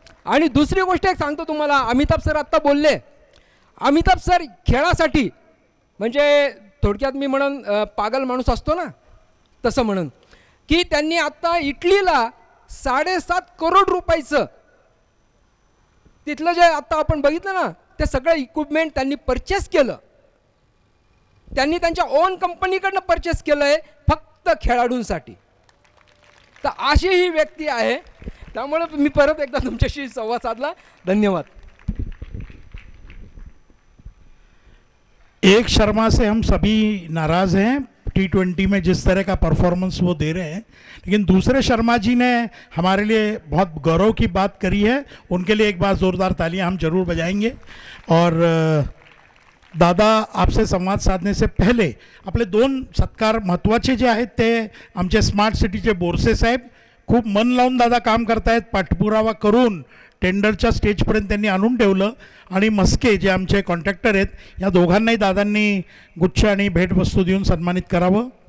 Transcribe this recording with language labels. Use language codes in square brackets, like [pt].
[mr] आणि दुसरी गोष्ट एक सांगतो तुम्हाला, अमिताभ सर आत्ता बोलले. अमिताभ सर खेळासाठी म्हणजे थोडक्यात मी म्हणून पागल माणूस असतो ना, तसं म्हणून की त्यांनी आत्ता इटलीला 7.5 करोड रुपयाचं तिथलं जे आत्ता आपण बघितलं ना, ते सगळं इक्विपमेंट त्यांनी परचेस केलं. त्यांनी त्यांच्या ओन कंपनीकडनं परचेस केलं आहे फक्त खेळाडूंसाठी. तर अशी ही व्यक्ती आहे. त्यामुळे मी परत एकदा तुमच्याशी संवाद साधला. धन्यवाद. [hi] एक शर्मा से हम सभी नाराज़ हैं T20 में जिस तरह का परफॉर्मेंस वो दे रहे हैं, लेकिन दूसरे शर्मा जी ने हमारे लिए बहुत गौरव की बात करी है. उनके लिए एक बार ज़ोरदार तालियां हम जरूर बजाएंगे. और दादा, आपसे संवाद साधने से पहले [mr] आपले 2 सत्कार महत्त्वाचे जे आहेत ते आमचे स्मार्ट सिटीचे बोरसे साहेब खूप मन लावून दादा काम करतायत. पाठपुरावा करून टेंडरच्या स्टेजपर्यंत त्यांनी आणून ठेवलं. आणि मस्के जे आमचे कॉन्ट्रॅक्टर आहेत, या दोघांनाही दादांनी गुच्छ आणि भेटवस्तू देऊन सन्मानित करावं.